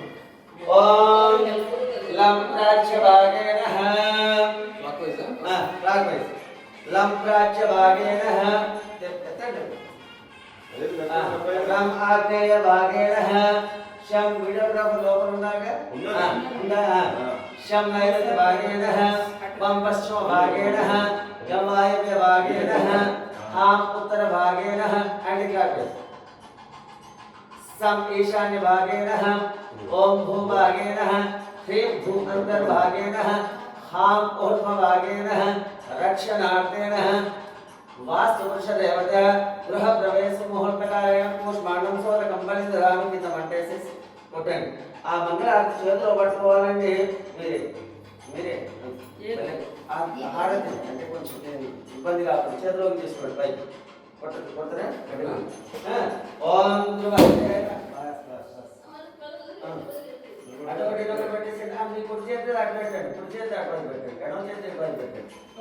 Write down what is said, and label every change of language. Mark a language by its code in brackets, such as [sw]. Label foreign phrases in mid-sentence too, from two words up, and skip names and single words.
[sa] ఓం లం ప్రాచ్య భాగేన [en] clock wise [sa] లం ప్రాచ్య భాగేన లం ఆగ్నేయ భాగేన శం [te] వీడియోగ్రాఫర్ లోపల ఉన్నాగా ఉందా? [sa] శం నైరుతి భాగేన వం పశ్చిమ భాగేన యం వాయవ్య భాగేన హాం ఉత్తర భాగేన [en] anti clock wise [sa] सम ईशान्य भागेन ओम भूभागेन ह्रीं भू अंतर्भागेन हां ऊर्ध्वभागेन रक्षणार्थेन वास्तुपुरुष देवता गृह प्रवेश मुहूर्तकालेन पुष्पांडं सोदकं बलिदरामि [te] కిందమంటేసి కొట్టండి ఆ మంగళారతి చేతిలో పట్టుకోవాలండి మీరే హారతి అంటే కొంచెం ఇబ్బంది కాకుండా చేతిలోకి తీసుకోండి పైకి కొట్టరా ఓం అదొకటి ఇదొకటి పెట్టేసి మీ కుడి చేతి అటు పెట్టండి కుడి చేతి అటు పెట్టండి ఎడమ చేతి ఇటు పెట్టండి